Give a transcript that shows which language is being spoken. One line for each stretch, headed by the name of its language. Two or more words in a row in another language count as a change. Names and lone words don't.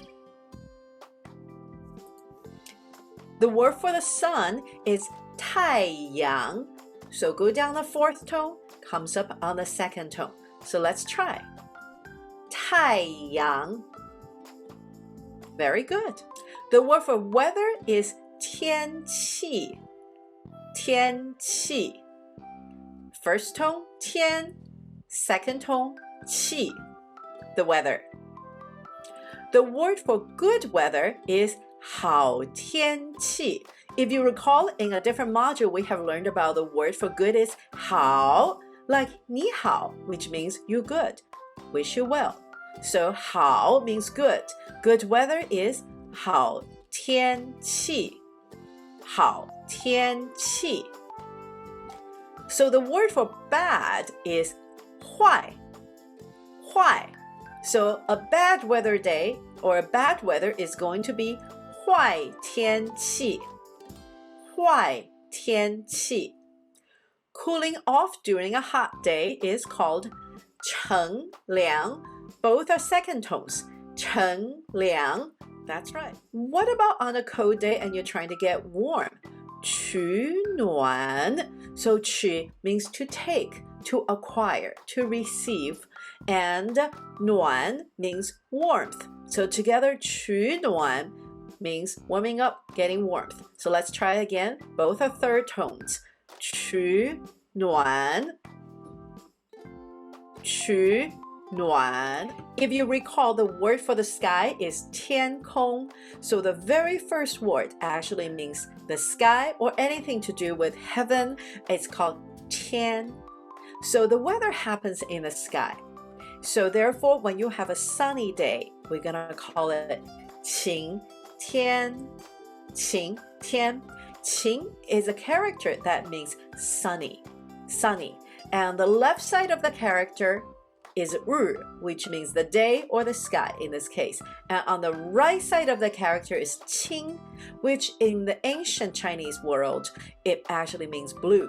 English: The word for the sun is 太陽. So go down the fourth tone, comes up on the second tone. So let's try.
Chinese: 太陽.
English: Very good. The word for weather is 天氣.
Chinese: 天氣.
English: First tone, 天. Second tone, 氣. The weather. The word for good weather is
Chinese: 好天氣.
English: If you recall, in a different module, we have learned about the word for good is 好, like 你好, which means you good. Wish you well. So 好 means good. Good weather is
Chinese: 好天氣. 好天氣.
English: So the word for bad is 壞.
Chinese: 壞.
English: So a bad weather day or a bad weather is going to be
Chinese: 壞天氣. 壞天氣.
English: Cooling off during a hot day is called 乘涼. Both are second tones.
Chinese: 乘涼.
English: That's right. What about on a cold day and you're trying to get warm? 取暖. So 取 means to take, to acquire, to receive. And 暖 means warmth. So together 取暖 means warming up, getting warmth. So let's try again. Both are third tones.
Chinese: 取暖. 取暖.
English: If you recall, the word for the sky is 天空. So the very first word actually means the sky or anything to do with heaven. It's called 天. So the weather happens in the sky. So therefore, when you have a sunny day, we're going to call it 晴天.
Chinese: 晴天.
English: 晴 is a character that means sunny. Sunny. And the left side of the character is 日, which means the day or the sky in this case. And on the right side of the character is 晴, which in the ancient Chinese world, it actually means blue.